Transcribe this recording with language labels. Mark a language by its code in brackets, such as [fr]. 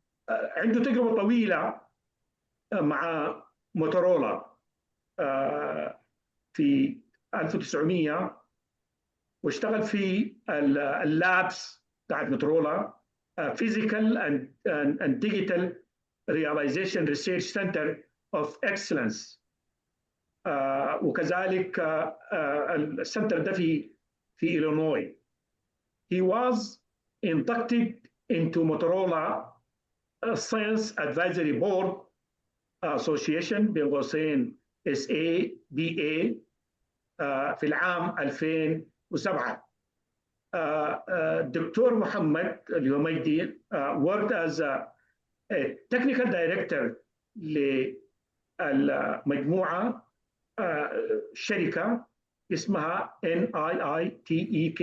[ar] عنده تجربة طويلة مع موتورولا في 1900، واشتغل في اللابس بتاعت موتورولا Physical and Digital Realization Research Center of Excellence. وكذلك السنتر ده في إلينوي. [en] He was inducted into Motorola Science Advisory Board Association [ar] بين قوسين [en] SABA في العام 2007. [ar] دكتور محمد اللي هو مجدي [en] worked as a technical director [ar] للمجموعة شركة اسمها NIITEK.